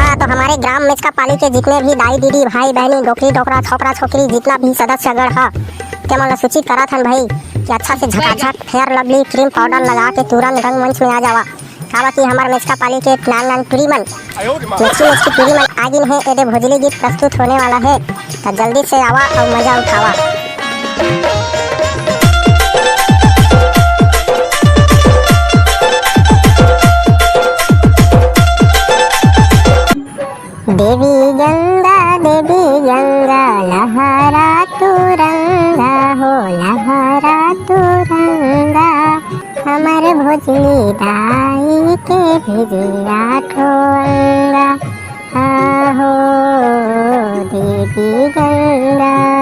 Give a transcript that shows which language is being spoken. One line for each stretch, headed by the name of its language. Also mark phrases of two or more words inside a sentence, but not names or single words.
Chhattisgarhi: हमारे ग्राम में इसका पाली के जितने भी दाई दीदी भाई बहनी डोकरी डोकरा छोकरा छोकरी जितना भी सदस्य गण है क्या मतलब सूचित करा था भाई कि अच्छा से झकाझक फेयर लवली
English: cream powder
Chhattisgarhi: लगा के तुरंत रंगमंच में आ जावा। कहा कि हमारे मेचका पाली के नान टूरीमन मेचकी टूरीमन आगिन है एदे भोजली गीत प्रस्तुत होने वाला है तो जल्दी से आवा और मजा उठावा। देवी गंगा लहरा तुरंगा हो लहरा तुरंगा हमार भोजली दाई के भिजिया ठोंगा हो देवी गंगा